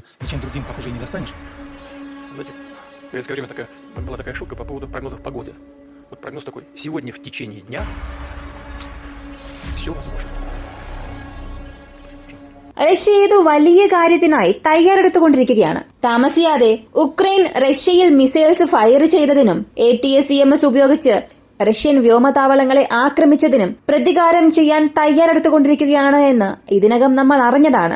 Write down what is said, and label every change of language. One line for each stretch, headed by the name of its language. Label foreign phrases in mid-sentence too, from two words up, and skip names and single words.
Russian: ничем другим, похоже, и не достанешь. Знаете, в советское время была такая шутка по поводу прогнозов погоды. Вот прогноз такой: сегодня в течение дня все возможно.
Malayalam: റഷ്യ ഏതോ വലിയ കാര്യത്തിനായി തയ്യാറെടുത്തുകൊണ്ടിരിക്കുകയാണ്. താമസിയാതെ ഉക്രൈൻ റഷ്യയിൽ
English: missiles fire
Malayalam: ചെയ്തതിനും ATACMS ഉപയോഗിച്ച് റഷ്യൻ വ്യോമതാവളങ്ങളെ ആക്രമിച്ചതിനും പ്രതികാരം ചെയ്യാൻ തയ്യാറെടുത്തുകൊണ്ടിരിക്കുകയാണ് എന്ന് ഇതിനകം നമ്മൾ അറിഞ്ഞതാണ്.